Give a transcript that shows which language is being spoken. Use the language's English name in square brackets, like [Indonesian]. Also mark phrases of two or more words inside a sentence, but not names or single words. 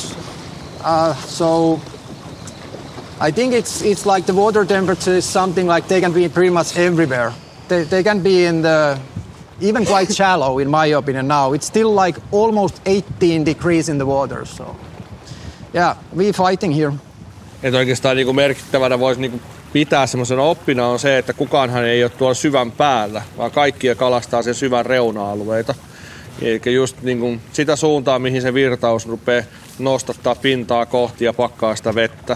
[English] So I think it's like the water temperature is something like they can be pretty much everywhere. They can be in the even quite shallow in my opinion now. It's still like almost 18 degrees in the water. So yeah, we fighting here. [Finnish] Et oikeastaan niinku merkittävänä voisi niinku pitää semmoisena oppina on se, että kukaanhan ei ole tuolla syvän päällä, vaan kaikkia kalastaa sen syvän reuna-alueita. Eli just niinku sitä suuntaa, mihin se virtaus rupeaa nostattaa pintaa kohti ja pakkaa sitä vettä.